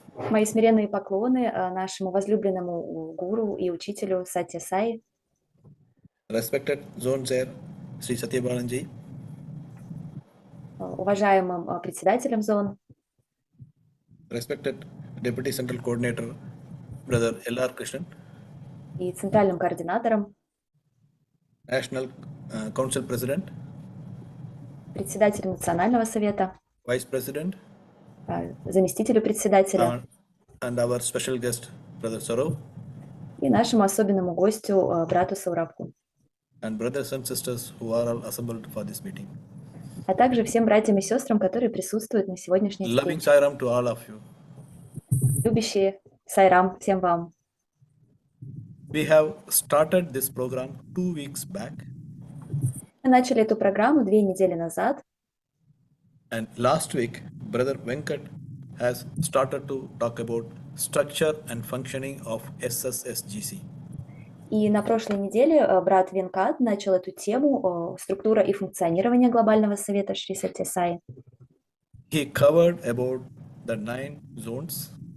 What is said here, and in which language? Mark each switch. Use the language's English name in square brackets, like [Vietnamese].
[Russian] Мои смиренные поклоны нашему возлюбленному гуру и учителю Сатья Саи. [English] Respected Zone Chair, Шри Сатья Баланджи. [Russian] Уважаемым председателем зон. [English] Respected Deputy Central Coordinator, Brother L.R. Krishnan. [Russian] И центральным координатором. [English] National Council President. [Russian] Председателем Национального совета. [English] Vice President. [Russian] Заместителю председателя. [English] And our special guest, Brother Saurabh. [Russian] И нашему особенному гостю, брату Саурабху. [English] And brothers and sisters who are all assembled for this meeting. [Russian] А также всем братьям и сестрам, которые присутствуют на сегодняшней встрече. [English] Loving Sairam to all of you. [Russian] Любящие Сайрам всем вам. [English] We have started this program 2 weeks back. [Russian] Мы начали эту программу 2 недели назад. [English] And last week, Brother Venkat has started to talk about structure and functioning of SSSGC. [Russian] И на прошлой неделе брат Венкат начал эту тему «Структура и функционирование Глобального Совета Шри Сатья Саи». [English] He covered about the 9 zones.